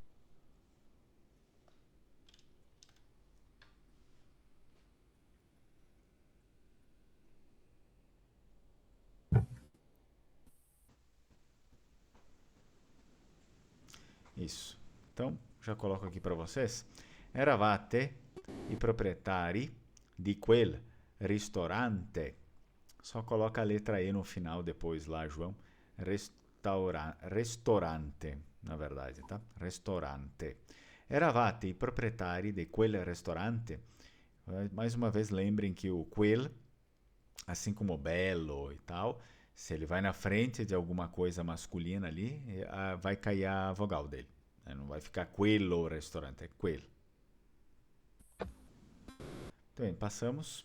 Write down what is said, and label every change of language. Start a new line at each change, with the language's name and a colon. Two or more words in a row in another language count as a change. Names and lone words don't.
Portuguese: Isso. Então, já coloco aqui para vocês.
Italian: Eravate i proprietari di quel ristorante.
Portuguese: Só coloca a letra E no final depois lá, João. Ristorante, na verdade, tá? Ristorante.
Italian: Eravate i proprietari di quel ristorante.
Portuguese: Mais uma vez, lembrem que o quel, assim como bello e tal, se ele vai na frente de alguma coisa masculina ali, vai cair a vogal dele. Não vai ficar quello restaurante, é quel. Então, bem, passamos.